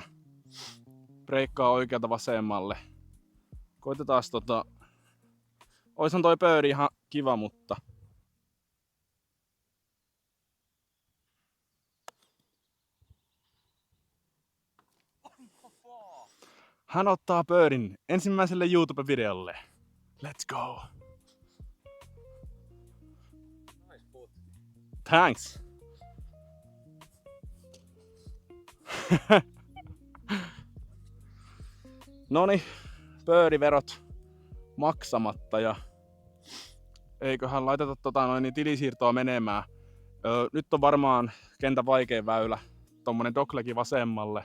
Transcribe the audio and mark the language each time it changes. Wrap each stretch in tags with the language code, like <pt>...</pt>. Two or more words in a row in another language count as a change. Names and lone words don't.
<fi>Breikkaa oikealta vasemmalle. Koitetaan oishan toi birdie ihan kiva, mutta hän ottaa birdin ensimmäiselle YouTube-videolle.</fi> <en>Let's go! Nice putt. Thanks!</en> <fi>Noniin, birdie-verot maksamatta ja eiköhän laiteta tilisiirtoa menemään. Nyt on varmaan kentän vaikein väylä, tommonen doglegi vasemmalle.</fi>